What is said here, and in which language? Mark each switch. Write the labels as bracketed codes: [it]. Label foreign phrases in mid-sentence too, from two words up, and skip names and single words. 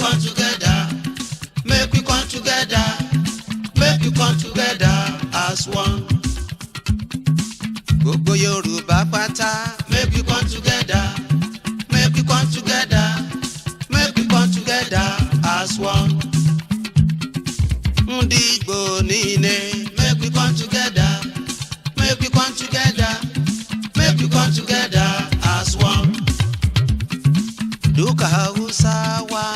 [pcm] come together, make we come together, make we come together as one. [yo] Gbogbo Yorùbá pátá, [pcm] make we come together, make we come together, make we come together as one. [ig] Ndị Igbo niile, [pcm] make we come together, make we come together, make we [ha] Duka Hausawa.